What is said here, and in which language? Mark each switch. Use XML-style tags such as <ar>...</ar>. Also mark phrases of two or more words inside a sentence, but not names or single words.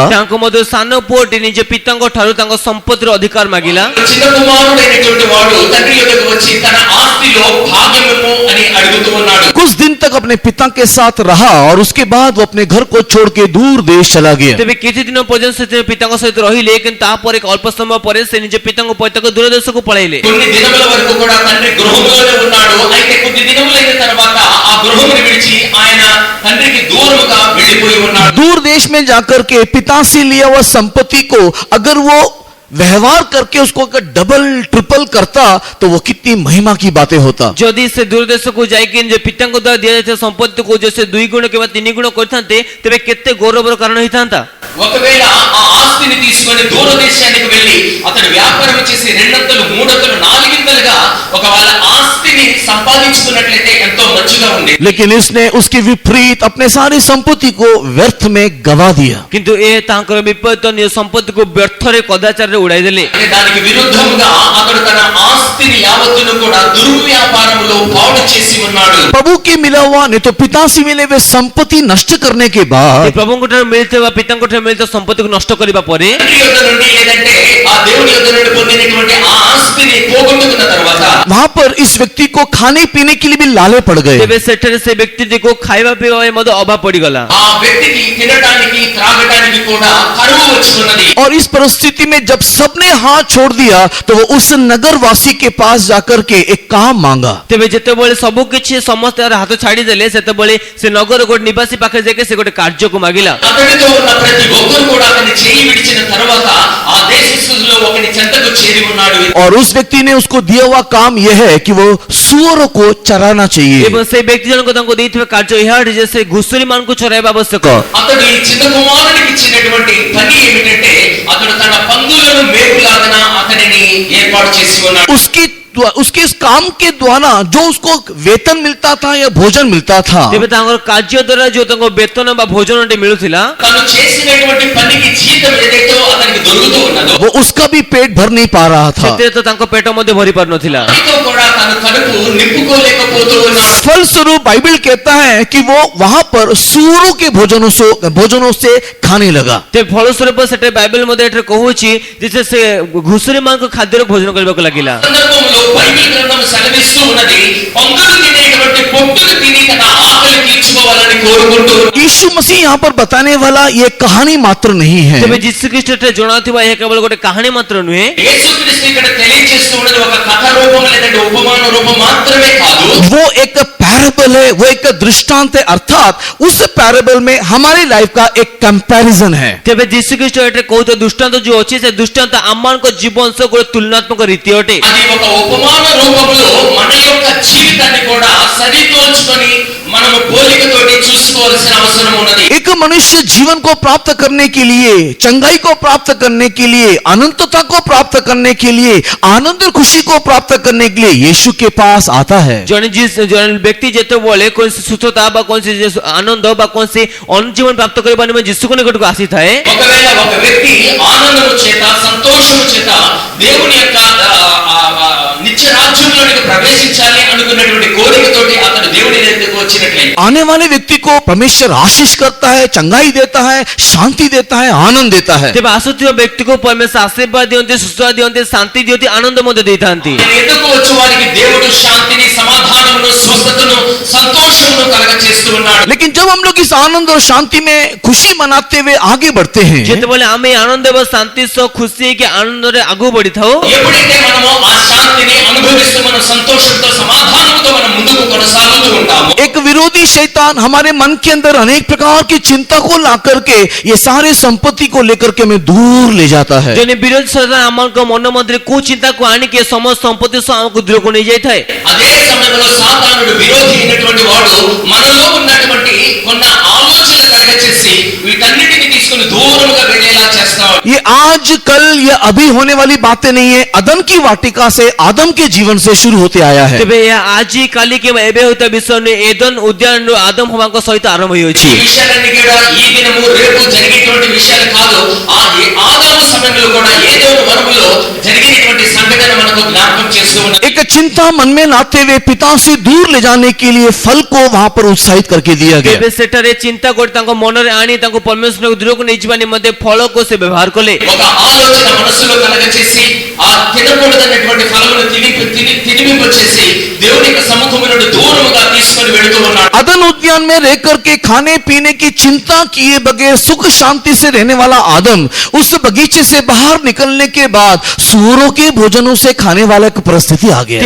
<or>ତାଙ୍କ ମଧ୍ୟରୁ ସାନ ପୁଅଟି ନିଜ ପିତାଙ୍କ ଠାରୁ ତାଙ୍କ ସମ୍ପତ୍ତିର ଅଧିକାର ମାଗିଲା।</or> <te>చిన్న కుమారుడైనటువంటి వాడు తండ్రి యొద్దకు వచ్చి తన ఆస్తిలో భాగమిమ్ము అని అడుగుతూ ఉన్నాడు।</te> <hi>कुछ दिन तक अपने पिता के साथ रहा और उसके बाद वो अपने घर को छोड़ के दूर देश चला गया।</hi> <or>ତେବେ କିଛି ଦିନ ପର୍ଯ୍ୟନ୍ତ ସେ ପିତାଙ୍କ ସହିତ ରହିଲେ, କିନ୍ତୁ ତାପରେ ଅଳ୍ପ ସମୟ ପରେ ସେ ନିଜ ପିତାଙ୍କ ପୈତୃକ ଦୂର ଦେଶକୁ ପଳାଇଲେ।</or> <te>కొన్ని దినముల వరకు కూడా తండ్రి గృహంలోనే ఉన్నాడు। అయితే కొద్ది దినములైన తర్వాత ఆ గృహమును విడిచి ఆయన తండ్రికి దూరముగా వెళ్ళిపోయి ఉన్నాడు।</te> <hi>दूर देश में जाकर के पिता से लिया हुआ संपत्ति को अगर वो व्यवहार करके उसको अगर</hi> <en>double triple</en> <hi>करता तो वो कितनी महिमा की बातें होता।</hi> <or>ଯଦି ସେ ଦୂର ଦେଶକୁ ଯାଇକି ନିଜ ପିତାଙ୍କ ଦ୍ୱାରା ଦିଆଯାଇଥିବା ସମ୍ପତ୍ତିକୁ ଯଦି ସେ 2 ଗୁଣ କିମ୍ବା 3 ଗୁଣ କରିଥାନ୍ତେ ତେବେ କେତେ ଗୌରବର କାରଣ ହେଇଥାନ୍ତା।</or> <te>ఒకవేళ ఆ ఆస్తిని తీసుకొని దూర దేశానికి వెళ్ళి అతడు వ్యాపారం చేసి 200, 300, 400గా ఒకవేళ ఆస్తిని సంపాదించుకున్నట్లయితే ఎంతో మంచిగా ఉంది।</te> <hi>लेकिन इसने उसके विपरीत अपने सारी संपत्ति को व्यर्थ में गवा दिया।</hi> <or>କିନ୍ତୁ ଏ ତାଙ୍କର ବିପରୀତ ନିଜ ସମ୍ପତ୍ତିକୁ ବ୍ୟର୍ଥରେ କଦାଚାରରେ ଉଡାଇ ଦେଲେ।</or> <te>దానికి విరుద్ధంగా అతడు తన ఆస్తిని యావత్తును కూడా దుర్వ్యాపారములో పాడు చేసి ఉన్నాడు।</te> <hi>प्रभु के मिला हुआ नहीं तो पिता से मिले हुए संपत्ति नष्ट करने के</hi> <or>ସେ</or> <hi>बाद</hi> <or>ପ୍ରଭୁଙ୍କ ଠାରୁ ମିଳିଥିବା ପିତାଙ୍କ ଠାରୁ ମିଳିଥିବା ସମ୍ପତ୍ତିକୁ ନଷ୍ଟ କରିବା ପରେ</or> <te>తండ్రి యొద్ద నుండి లేదంటే ఆ దేవుని యొద్ద నుండి పొందినటువంటి ఆ ఆస్తిని పోగొట్టుకున్న తర్వాత</te> <hi>वहां पर इस व्यक्ति को खाने पीने के लिए भी लाले पड़ गए।</hi> <or>ତେବେ ସେଠାରେ ସେ ବ୍ୟକ୍ତିଟିକୁ ଖାଇବା ପିଇବା ପାଇଁ ମଧ୍ୟ ଅଭାବ ପଡିଗଲା।</or> <te>ఆ వ్యక్తికి తినడానికి త్రాగడానికి కూడా కరువు వచ్చి ఉన్నది।</te> <hi>और इस परिस्थिति में जब सबने हाथ छोड़ दिया तो वो उस नगर वासी के पास जाकर के एक काम मांगा।</hi> <or>ତେବେ ଯେତେବେଳେ ସବୁ କିଛି ସମସ୍ତେ ହାତ ଛାଡ଼ିଦେଲେ ସେତେବେଳେ ସେ ନଗର ଗୋଟେ ନିବାସୀ ପାଖରେ ଯାଇକି ସେ ଗୋଟେ କାର୍ଯ୍ୟକୁ ମାଗିଲା।</or> <te>అతడితో ఉన్న ప్రతి ఒక్కరు కూడా అతని చేయి విడిచిన తర్వాత ఆ దేశస్థుల్లో ఒకని చెంతకు చేరి ఉన్నాడు।</te> <hi>और उस व्यक्ति ने उसको दिया हुआ काम यह है कि वो सुअरों को चराना चाहिए।</hi> <or>ଏବଂ ସେ ବ୍ୟକ୍ତି ଜଣକ ତାଙ୍କୁ ଦେଇଥିବା କାର୍ଯ୍ୟ ଏହା ଅଟେ ଯେ ସେ ଘୁଷୁରୀ ମାନଙ୍କୁ ଚରାଇବା ଆବଶ୍ୟକ।</or> <te>అతడు ఈ చిన్న కుమారుడికి ఇచ్చినటువంటి పని ఏమిటంటే అతడు తన పందులను మేపులాగన అతనిని ఏర్పాటు చేసి ఉన్నాడు।</te> <hi>उसके इस काम के द्वारा जो उसको वेतन मिलता था या भोजन मिलता था,</hi> <or>ତେବେ ତାଙ୍କର କାର୍ଯ୍ୟ ଦ୍ୱାରା ଯୋଉ ତାଙ୍କ ବେତନ ବା ଭୋଜନଟି ମିଳୁଥିଲା</or> <te>తను చేసినటువంటి పనికి జీతం ఏదైతే అతనికి దొరుకుతూ ఉన్నదో</te> <hi>वो उसका भी पेट भर नहीं पा रहा था।</hi> <or>ସେଥିରେ ତ ତାଙ୍କ ପେଟ ମଧ୍ୟ ଭରି ପାରୁନଥିଲା।</or> <te>దానితో కూడా తన కడుపు నింపుకోలేకపోతూ ఉన్నాడు।</te> <hi>फलस्वरूप बाइबल कहता है कि वो वहां पर सुअरों के भोजनों से खाने लगा।</hi> <or>ତେବେ ଫଳସ୍ୱରୂପ ସେଟା ବାଇବେଲ ମଧ୍ୟ ଏଠାରେ କହୁଛି ଯେ ସେ ଘୁଷୁରୀ ମାନଙ୍କ ଖାଦ୍ୟର ଭୋଜନ କରିବାକୁ ଲାଗିଲା।</or> <te>సందర్భంలో బైబిల్ గ్రంథం సెలవిస్తూ ఉన్నది పందులు తినేటువంటి పొట్టులు తిని తన ఆకలి తీర్చుకోవాలని కోరుకుంటూ</te> <hi>यीशु मसीह यहाँ पर बताने वाला ये कहानी मात्र नहीं है।</hi> <or>ତେବେ ଯୀଶୁଖ୍ରୀଷ୍ଟ ଏଠାରେ ଜଣାଉଥିବା ଏହା କେବଳ ଗୋଟେ କାହାଣୀ ମାତ୍ର ନୁହେଁ।</or> <te>యేసుక్రీస్తు ఇక్కడ తెలియజేస్తూ ఉన్నది ఒక కథ రూపం లేదంటే ఉపమాన రూపం మాత్రమే కాదు।</te> <hi>वो एक पैराबल है, वो एक दृष्टांत है, अर्थात उस पैराबल में हमारी लाइफ का एक कंपैरिजन है।</hi> <or>ତେବେ ଯୀଶୁଖ୍ରୀଷ୍ଟ ଏଠାରେ କହୁଥିବା ଦୃଷ୍ଟାନ୍ତ ଯୋଉ ଅଛି ସେ ଦୃଷ୍ଟାନ୍ତ ଆମମାନଙ୍କ ଜୀବନ ସହ ଗୋଟେ ତୁଳନାତ୍ମକ ରୀତି ଅଟେ।</or> <te>అది ఒక ఉపమాన రూపంలో మన యొక్క జీవితాన్ని కూడా సరితోల్చుకొని మనము పోలికతోటి చూసుకోవాల్సిన అవసరం ఉన్నది।</te> <hi>एक मनुष्य जीवन को प्राप्त करने के लिए, चंगाई को प्राप्त करने के लिए, अनंतता को प्राप्त करने के लिए, आनंद और खुशी को प्राप्त करने के लिए यीशु के पास आता है।</hi> <or>ଜଣେ ବ୍ୟକ୍ତି ଯେତେବେଳେ କୌଣସି ସୁସ୍ଥତା ବା କୌଣସି ଆନନ୍ଦ ବା କୌଣସି ଜୀବନ ପ୍ରାପ୍ତ କରିବା ନିମନ୍ତେ ଯୀଶୁଙ୍କ ନିକଟକୁ ଆସିଥାଏ।</or> <te>ఒకవేళ ఒక వ్యక్తి ఆనందము చేత సంతోషము చేత దేవుని యొక్క నిత్య రాజ్యంలోనికి ప్రవేశించాలి అనుకున్నటువంటి కోరికతోటి అతను దేవుని దగ్గరకు వచ్చినట్లయితే</te> <hi>आने वाले व्यक्ति को परमेश्वर आशीष करता है, चंगाई देता है, शांति देता है, आनंद देता है।</hi> <or>ତେବେ ଆସୁଥିବା ବ୍ୟକ୍ତିକୁ ପରମେଶ୍ୱର ଆଶୀର୍ବାଦ ଦିଅନ୍ତି, ସୁସ୍ଥ ଦିଅନ୍ତି, ଶାନ୍ତି ଦିଅନ୍ତି, ଆନନ୍ଦ ମଧ୍ୟ ଦେଇଥାନ୍ତି।</or> <te>ఆయన ఎదుకు వచ్చే వారికి దేవుడు శాంతిని, సమాధానమును, స్వస్థతను, సంతోషమును కలగచేస్తూ ఉన్నాడు।</te> <hi>लेकिन जब हम लोग इस आनंद और शांति में खुशी मनाते हुए आगे बढ़ते हैं,</hi> <or>ଯେତେବେଳେ ଆମେ ଆନନ୍ଦ ଏବଂ ଶାନ୍ତି ସହ ଖୁସି ହେଇକି ଆନନ୍ଦରେ ଆଗକୁ ବଢିଥାଉ,</or> <te>ఎప్పుడైతే మనము ఆ శాంతిని అనుభవిస్తూ మన సంతోషంతో సమాధానంతో మనం ముందుకు కొనసాగుతూ ఉంటాము,</te> <hi>एक विरोधी शैतान हमारे मन के अंदर अनेक प्रकार की चिंता को ला करके ये सारे संपत्ति को लेकर के हमें दूर ले जाता है।</hi> <or>ଜଣେ ବିରୋଧୀ ସୈତାନ ଆମଙ୍କ ମନ ମଧ୍ୟରେ କୁଚିନ୍ତାକୁ ଆଣିକି ସମସ୍ତ ସମ୍ପତ୍ତି ସହ ଆମକୁ ଦୂରକୁ ନେଇଯାଇଥାଏ।</or> <te>అదే సమయంలో సాతానుడు విరోధి అయినటువంటి వాడు మనలో ఉన్నటువంటి కొన్న ఆలోచనలు కలగచేసి వీటన్నిటిని తీసుకుని దూరంగా వెళ్ళేలా చేస్తాడు।</te> <hi>ये आज कल ये अभी होने वाली बातें नहीं है, अदम की वाटिका से, आदम के जीवन से शुरू होते आया है।</hi> <or>ତେବେ ଏହା ଆଜି କାଲି କିମ୍ବା ଏବେ ହେଉଥିବା ବିଷୟ ନୁହେଁ, ଏଦନ ଉଦ୍ୟାନରୁ ଆଦମ ହବାଙ୍କ ସହିତ ଆରମ୍ଭ</or> <te>ఈ</te> <or>ହୋଇଅଛି।</or> <te>విషయాలన్నీ కూడా ఈ దినము రేపు జరిగేటువంటి విషయాలు కాదు, ఆదాము సమయంలో కూడా ఏదో వనములో జరిగినటువంటి సంఘటన మనకు జ్ఞాపకం చేస్తూ ఉన్నది।</te> <hi>एक चिंता मन में लाते हुए पिता से दूर ले जाने के लिए फल को वहां पर उत्साहित करके दिया गया।</hi> <or>ତେବେ ସେଠାରେ ଚିନ୍ତା କରି ତାଙ୍କ ମନରେ ଆଣି ତାଙ୍କୁ ପରମେଶ୍ୱରକୁ ଦୂରକୁ ନେଇଯିବା ନିମନ୍ତେ ଫଳକୁ ସେ ବ୍ୟବହାର କଲେ।</or> <te>ఒక ఆలోచన మనసులో కలగచేసి ఆ తినకూడదన్నటువంటి ఫలమును తినిపించేసి దేవుని యొక్క సముఖము నుండి దూరముగా తీసుకొని వెళుతూ ఉన్నాడు।</te> <hi>अदन उद्यान में रह करके खाने पीने की चिंता किए बगैर सुख शांति से रहने वाला आदम उस बगीचे से बाहर निकलने के बाद सूअरों के भोजनों से खाने वाला एक परिस्थिति आ गया।</hi>